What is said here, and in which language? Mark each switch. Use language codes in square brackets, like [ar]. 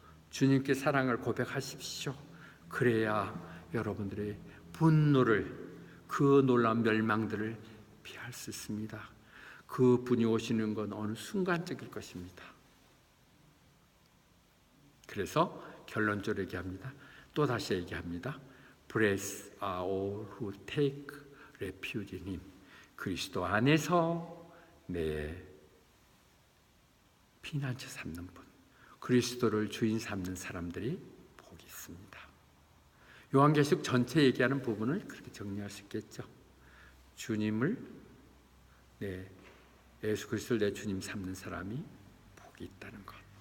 [ko] 주님께 사랑을 고백하십시오. 그래야 여러분들의 분노를 그 놀라운 멸망들을 피할 수 있습니다. 그 분이 오시는 건 어느 순간적일 것입니다. 그래서 결론적으로 얘기합니다. 또 다시 얘기합니다. [en] Blessed are all who take refuge in Him. [ko] 그리스도 안에서 내 피난처 삼는 분, 그리스도를 주인 삼는 사람들이 복이 있습니다. 요한계시록 전체 얘기하는 부분을 그렇게 정리할 수 있겠죠. 주님을 예수 그리스도를 내 주님 삼는 사람이 복이 있다는 것.